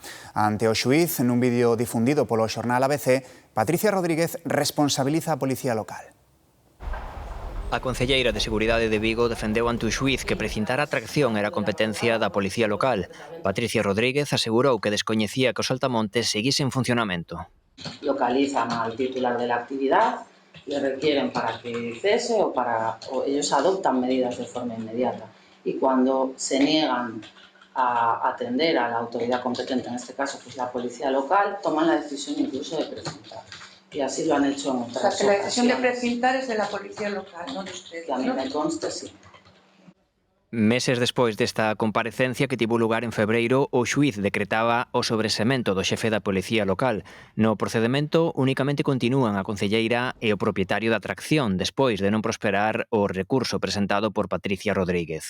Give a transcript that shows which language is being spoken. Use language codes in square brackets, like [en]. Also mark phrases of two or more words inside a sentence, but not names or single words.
[gl] Ante o xuíz, nun vídeo difundido polo xornal ABC, Patricia Rodríguez responsabiliza a policía local. A concelleira de Seguridade de Vigo defendeu ante o xuíz que precintar a atracción era competencia da policía local. Patricia Rodríguez asegurou que descoñecía que os Saltamontes seguise en funcionamento. [es] Localizan al titular de la actividad, le requieren para que cese o ellos adoptan medidas de forma inmediata. Y cuando se niegan a atender a la autoridad competente, en este caso que es la policía local, toman la decisión incluso de precintar. Y así lo han hecho en otras ocasiones. O sea, que la decisión de precintar es de la policía local, no de ustedes, que a mí me consta, sí. [gl] Meses despois desta comparecencia que tivo lugar en febreiro, o xuíz decretaba o sobresemento do xefe da policía local. No procedemento únicamente continúan a concelleira e o propietario da atracción despois de non prosperar o recurso presentado por Patricia Rodríguez.